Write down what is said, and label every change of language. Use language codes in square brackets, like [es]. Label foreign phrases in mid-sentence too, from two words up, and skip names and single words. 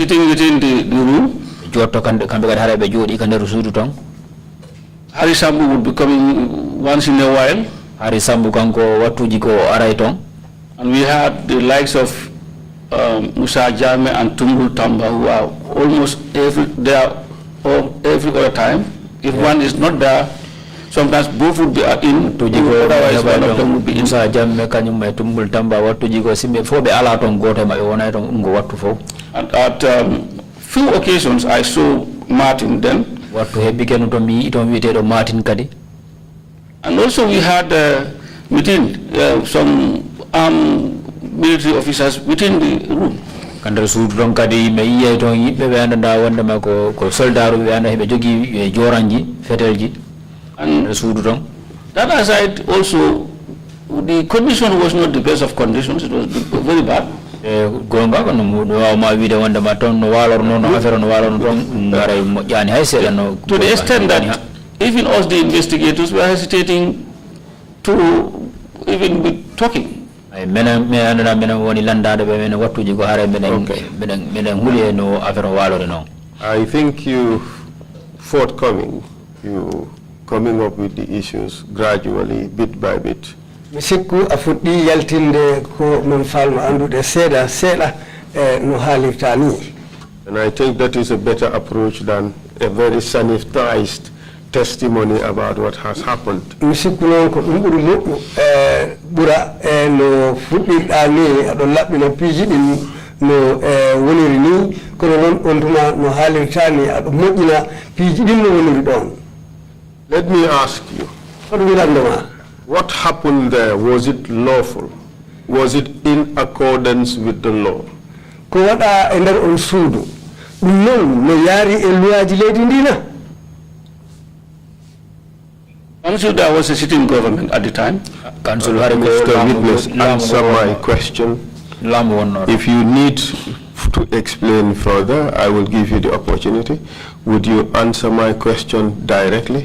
[en] sitting within the room. [ff] ɓe jotto kamɓe kadi haara ɓe jooɗi ka nder suudu toon [en] Harry Sambu would be coming once in a while. [ff] Hari Sambu kanko wattuji ko aray toon [en] And we had the likes of Musa Jame and Tumbul Tamba, who are almost there every other time. If one is not there, sometimes both would be in, [ff] wattuji ko [en] otherwise one of them would be in. [ff] Moussa Jamme kañumma e Tumbul Tamba wattuji ko simɓe fof ɓe ala toon goto e maɓɓe wonay toon ɗum ko wattu fof [en] And at few occasions, I saw Martin then. [ff] wattu hebbike no toon mi yii toon wiyeteɗo Martin kadi [en] And also we had within some military officers within the room. [ff] ka nder suudu toon kadi mi yiyay toon yimɓe ɓe andanda wondema ko soldat uɓe ɓe anda heɓe jogui joranji fetelji [en] And [ff] nder suudu toon [en] that aside also, the condition was not the best of conditions. It was very bad. [ff] e gonga ko no wawma wiide wondema toon no walorno no affaire no walorno toon ɗum waray moƴƴani hay seeɗa no [en] To the extent that even us, the investigators, were hesitating to even be talking. ay minen mi andana minen woni landade ɓe minen wattuji ko haare minen huuli e no affaire o walore noon I think you forthcoming, you coming up with the issues gradually, bit by bit. [ff] mi sikku a fuɗɗi yaltinde ko min falma andude seeɗa no haalirta ni. [en] And I think that is a better approach than a very sanitized testimony about what has happened. [ff] mi sikku noon ko ɗum ɓuri moƴƴu ɓura no fuɗɗirɗa ni aɗon laɓɓina piiji ɗin no woniri ni kono non on tuma no haalirtani aɗo moƴƴina piiji ɗin no woniri ɗon. [en] Let me ask you, [ff] hoɗo wilandoma [en] what happened there? Was it lawful? Was it in accordance with the law? [ff] ko waɗa e nder on suudu ɗum noon no yaari e luwaji leydi ndina. [en] Council, there was a sitting government at the time. council Mr. Witness, answer my question. If you need to explain further, I will give you the opportunity. Would you answer my question directly?